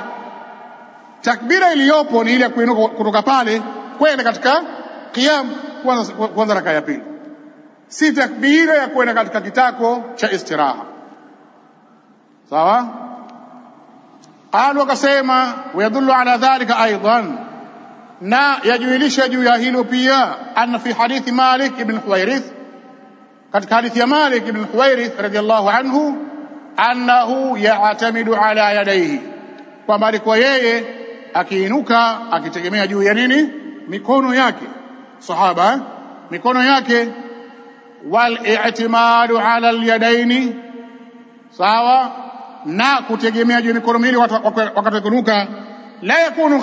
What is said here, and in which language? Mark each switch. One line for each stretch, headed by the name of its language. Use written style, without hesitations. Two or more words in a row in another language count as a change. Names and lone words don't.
Swahili: Takbira iliyopo ni ile ya kuinuka kutoka pale kwenda katika qiyam, kwanza raka ya pili, si takbira ya kwenda katika kitako cha istiraha. Sawa? Qalu, wakasema
Arabic: ويدل على ذلك أيضا,
Swahili: na yajuilisha juu ya hilo pia,
Arabic: أن في حديث مالك بن الحويرث,
Swahili: katika hadithi ya Malik ibn Huwairith
Arabic: رضي الله عنه, أنه يعتمد على يديه,
Swahili: kwamba alikuwa yeye akiinuka akitegemea juu ya nini? Mikono yake. Sahaba mikono yake
Arabic: والاعتماد على اليدين,
Swahili: sawa, na kutegemea juu mikono miwili wakati kunuka,
Arabic: لا يكون